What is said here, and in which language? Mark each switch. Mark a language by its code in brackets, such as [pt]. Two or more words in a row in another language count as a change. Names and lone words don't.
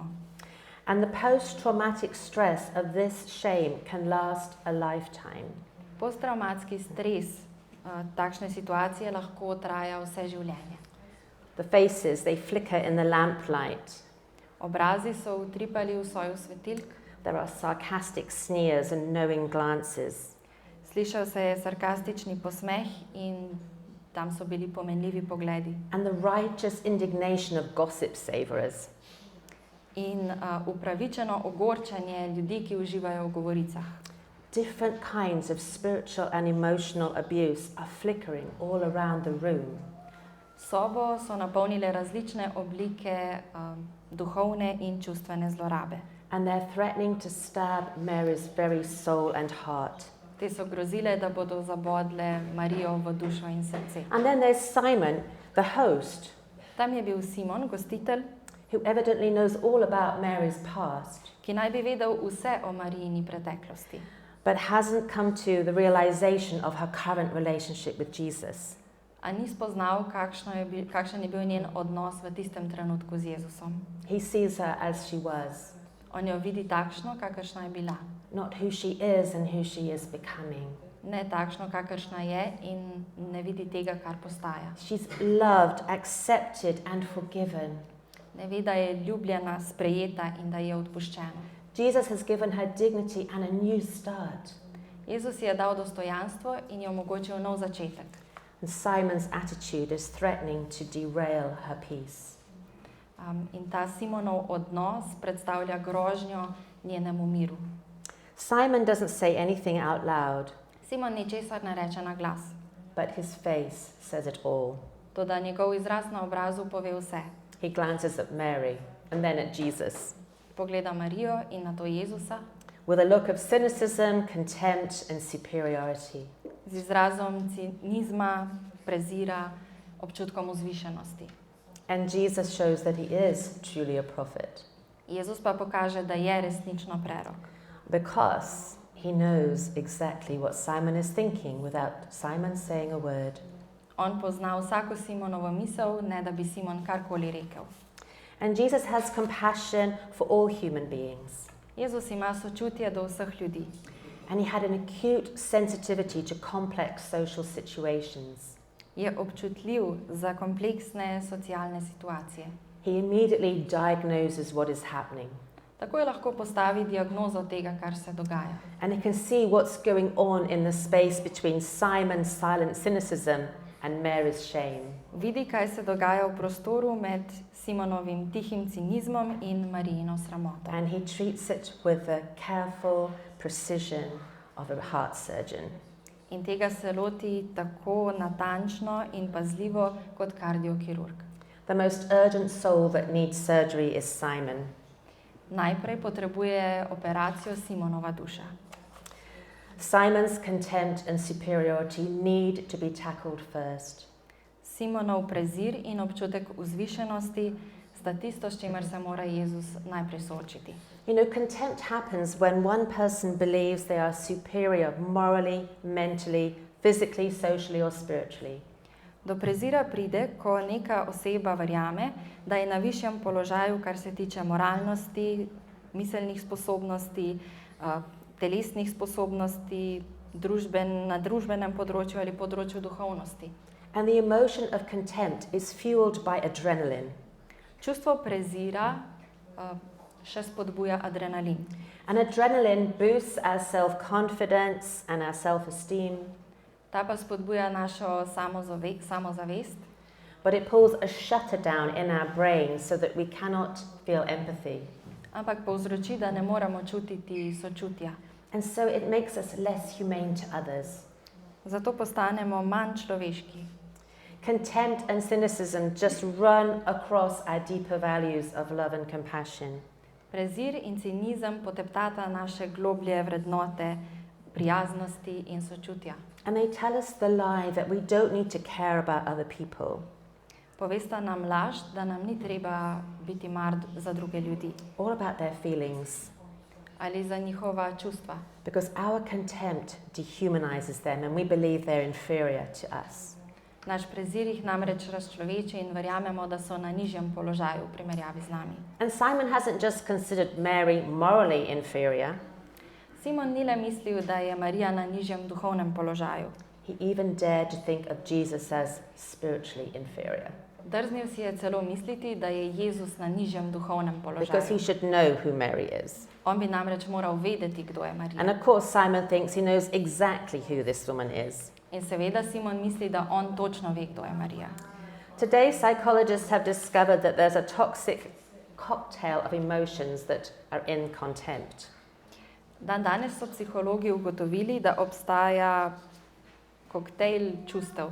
[en] And the post-traumatic stress of this shame can last a lifetime. [sl] Posttraumatski stres takšne situacije lahko traja vse življenje. [en] The faces, they flicker in the lamplight. [sl] Obrazi so utripali v soju svetilk, [en] There are sarcastic sneers and knowing glances. [sl] slišal se je sarkastični posmeh in tam so bili pomenljivi pogledi. [en] And the righteous indignation of gossip savorers. [sl] In upravičeno ogorčenje ljudi, ki uživajo v govoricah. [en] Different kinds of spiritual and emotional abuse are flickering all around the room. [sl] Sobo so napolnile različne oblike duhovne in čustvene zlorabe. [en] And they're threatening to stab Mary's very soul and heart. [sl] Te so grozile, da bodo zabodle Marijo v dušo in srce. [en] And then there's Simon, the host, [sl] Tam je bil Simon, gostitelj, [en] who evidently knows all about Mary's past, [sl] ki naj bi vedel vse o Marijini preteklosti, [en] but hasn't come to the realization of her current relationship with Jesus. [sl] a ni spoznal, kakšen je bil njen odnos v tistem trenutku z Jezusom. [en] He sees her as she was, [sl] On jo vidi takšno, kakršna je bila. [en] not who she is and who she is becoming. [sl] Ne takšno, kakršna je in ne vidi tega, kar postaja. [en] She's loved, accepted and forgiven. [sl] Ne ve, da je ljubljena, sprejeta in da je odpuščena. [en] Jesus has given her dignity and a new start. [sl] Jezus ji je dal dostojanstvo in je omogočil nov začetek. [en] And Simon's attitude is threatening to derail her peace. [sl] In ta Simonov odnos predstavlja grožnjo njenemu miru. [en] Simon doesn't say anything out loud, [sl] Simon ničesar ne reče na glas, [en] but his face says it all. [sl] toda njegov izraz na obrazu pove vse. [en] He glances at Mary and then at Jesus [sl] Pogleda Marijo in nato Jezusa [en] with a look of cynicism, contempt and superiority. [sl] z izrazom cinizma, prezira, občutkom vzvišenosti. [en] And Jesus shows that he is truly a prophet [sl] Jezus pa pokaže, da je resnično prerok, [en] because he knows exactly what Simon is thinking without Simon saying a word. [sl] On pozna vsako Simonovo misel, ne da bi Simon karkoli rekel. [en] And Jesus has compassion for all human beings. [sl] Jezus ima sočutje do vseh ljudi [en] And he had an acute sensitivity to complex social situations. [sl] je občutljiv za kompleksne socialne situacije. [en] He immediately diagnoses what is happening. [sl] Takoj lahko postavi diagnozo tega, kar se dogaja. [en] And he can see what's going on in the space between Simon's silent cynicism and Mary's shame. [sl] Vidi, kaj se dogaja v prostoru med Simonovim tihim cinizmom in Marijino sramoto. [en] And he treats it with the careful precision of a heart surgeon. [sl] In tega se loti tako natančno in pazljivo kot kardiokirurg. [en] The most urgent soul that needs surgery is Simon. [sl] Najprej potrebuje operacijo Simonova duša. [en] Simon's contempt and superiority need to be tackled first. [sl] Simonov prezir in občutek vzvišenosti sta tisto, s čimer se mora Jezus najprej soočiti. [en] You know, contempt happens when one person believes they are superior morally, mentally, physically, socially or spiritually. [sl] Do prezira pride, ko neka oseba verjame, da je na višjem položaju, kar se tiče moralnosti, miselnih sposobnosti, telesnih sposobnosti, na družbenem področju ali področju duhovnosti. [en] And the emotion of contempt is fueled by adrenaline. [sl] Čustvo prezira še spodbuja adrenalin. [en] And adrenaline boosts our self-confidence and our self-esteem, [sl] Ta pa spodbuja našo samozavest, [en] but it pulls a shutter down in our brain so that we cannot feel empathy. [sl] ampak povzroči, da ne moremo čutiti sočutja. [en] And so it makes us less humane to others. [sl] Zato postanemo manj človeški. [en] Contempt and cynicism just run across our deeper values of love and compassion. [sl] Prezir in cinizem poteptata naše globlje vrednote prijaznosti in sočutja. [en] And they tell us the lie that we don't need to care about other people [sl] Povesta nam laž, da nam ni treba biti mar za druge ljudi. [en] or about their feelings. [sl] ali za njihova čustva. [en] Because our contempt dehumanizes them and we believe they're inferior to us. [sl] Naš prezir jih namreč razčloveči in verjamemo, da so na nižjem položaju v primerjavi z nami. [en] And Simon hasn't just considered Mary morally inferior, [sl] Simon ni le mislil, da je Marija na nižjem duhovnem položaju. [en] he even dared to think of Jesus as spiritually inferior. [sl] Drznil si je celo misliti, da je Jezus na nižjem duhovnem [en] Because he [sl] položaju. [en] should know who Mary is. [sl] On bi namreč moral vedeti, kdo je [en] And [sl] Marija. [en] of course, Simon thinks he knows exactly who this woman is. [sl] In seveda Simon misli, da on točno ve, kdo je Marija. [en] Today, psychologists have discovered that there's a toxic cocktail of emotions that are in contempt. [sl] Danes so psihologi ugotovili, da obstaja koktejl čustev.